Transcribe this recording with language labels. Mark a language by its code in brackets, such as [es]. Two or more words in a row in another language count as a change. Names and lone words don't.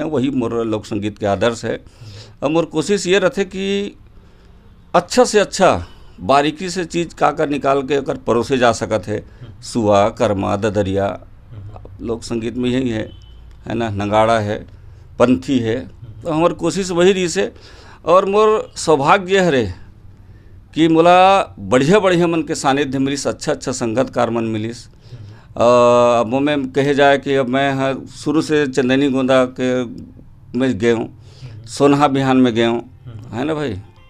[hne] वही मोर लोक संगीत के आदर्श है। और मोर कोशिश ये रहते कि अच्छा से अच्छा बारीकी से चीज़ का निकाल के अगर परोसे जा सकत है। सुआ कर्मा ददरिया लोक संगीत में यही है ना, नगाड़ा है, पंथी है, तो हमारी कोशिश वही रही से। और मोर सौभाग्य है कि मोला बढ़िया बढ़िया मन के सानिध्य मिलिस, अच्छा संगतकार मन मिलिस। अब वो में कहे जाए कि अब मैं शुरू से चंदनी गोंदा के में गए हूँ, सोनहा बिहान में गए हूँ, है ना भाई।